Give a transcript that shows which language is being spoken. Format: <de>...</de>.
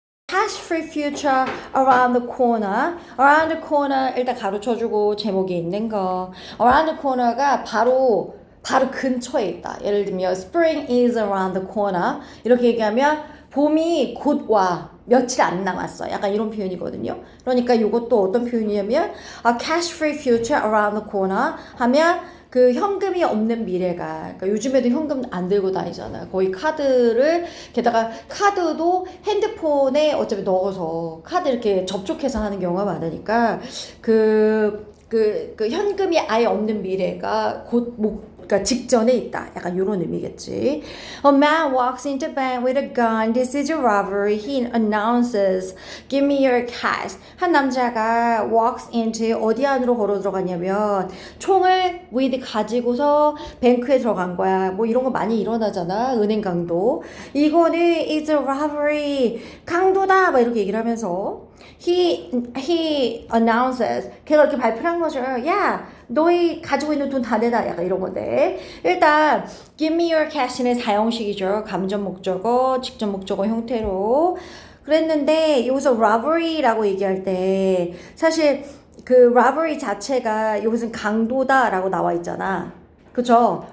<en>cash-free future around the corner. around the corner</en> <ko>일단 가로쳐주고 제목이 있는 거.</ko> <en>around the corner</en> <ko>가 바로 근처에 있다. 예를 들면</ko> <en>spring is around the corner</en> <ko>이렇게 얘기하면 봄이 곧 와. 며칠 안 남았어. 약간 이런 표현이거든요. 그러니까 이것도 어떤 표현이냐면</ko> <en>a cash-free future around the corner</en> <ko>하면 그 현금이 없는 미래가 그러니까 요즘에도 현금 안 들고 다니잖아요. 거의 카드를 게다가 카드도 핸드폰에 어차피 넣어서 카드 이렇게 접촉해서 하는 경우가 많으니까 그 현금이 아예 없는 미래가 그러니까 직전에 있다. 약간 이런 의미겠지.</ko> <en>A man walks into bank with a gun. This is a robbery. He announces, "Give me your cash."</en> <ko>한 남자가</ko> <en>walks into</en> <ko>어디 안으로 걸어 들어갔냐면 총을 with 가지고서 뱅크에 들어간 거야. 뭐 이런 거 많이 일어나잖아. 은행 강도. 이거는</ko> <en>is a robbery.</en> <ko>강도다. 막 이렇게 얘기를 하면서</ko> <en>he announces</en> <ko>걔가 이렇게 발표를 한 거죠. 야, 너희 가지고 있는 돈 다 내다. 약간 이런 건데 일단</ko> <en>give me your cash</en> <ko>는 사형식이죠. 감전 목적어, 직접 목적어 형태로 그랬는데 여기서 robbery라고 얘기할 때 사실 그 robbery 자체가 여기서 강도다라고 나와 있잖아. 그쵸?</ko>